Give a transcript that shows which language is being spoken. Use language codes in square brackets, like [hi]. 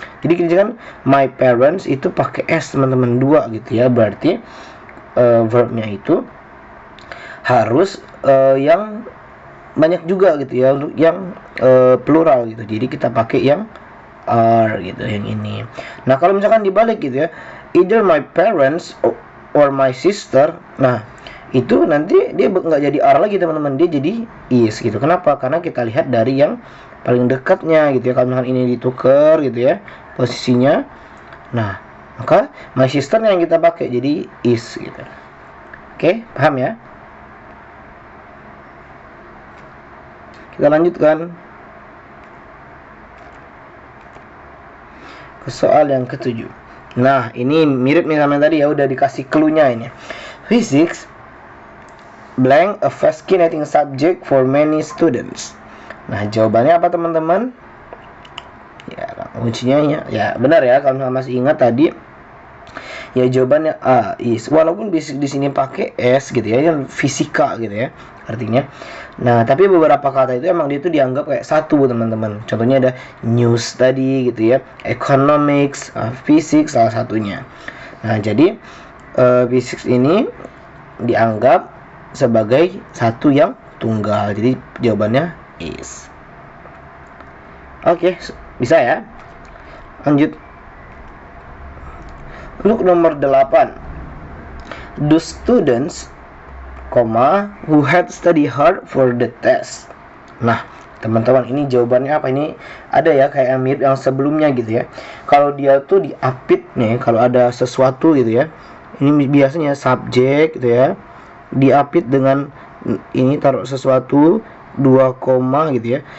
[id] Jadi kita kan my parents itu pakai S, teman-teman, 2 gitu ya. Berarti verbnya itu harus yang banyak juga gitu ya, untuk yang plural gitu. Jadi kita pakai yang are gitu, yang ini. Nah, kalau misalkan dibalik gitu ya, [en] either my parents or my sister. [id] Nah, itu nanti dia nggak jadi are lagi teman-teman, dia jadi is gitu. Kenapa? Karena kita lihat dari yang paling dekatnya gitu ya. Kalau misalkan ini ditukar gitu ya posisinya, nah maka my sister yang kita pakai jadi is gitu. Oke, paham ya? Kita lanjutkan ke soal yang ketujuh. Nah, ini mirip nih sama tadi ya, udah dikasih clue-nya ini. [en] Physics blank a fascinating subject for many students. [id] Nah, jawabannya apa teman-teman? Ya, kuncinya ya benar ya, kalau masih ingat tadi ya jawabannya A is. Walaupun basic di sini pakai S gitu ya, yang fisika gitu ya artinya. Nah, tapi beberapa kata itu emang dia itu dianggap kayak satu teman-teman. Contohnya ada news tadi gitu ya, economics, physics salah satunya. Nah, jadi physics ini dianggap sebagai satu yang tunggal. Jadi jawabannya is. Oke, bisa ya. Lanjut. Untuk nomor 8. [en] The students, who had study hard for the test. [id] Nah, teman-teman, ini jawabannya apa? Ini ada ya kayak yang mirip yang sebelumnya gitu ya. Kalau dia tuh diapit nih, kalau ada sesuatu gitu ya. Ini biasanya subjek gitu ya. Diapit dengan ini taruh sesuatu 2 koma gitu ya.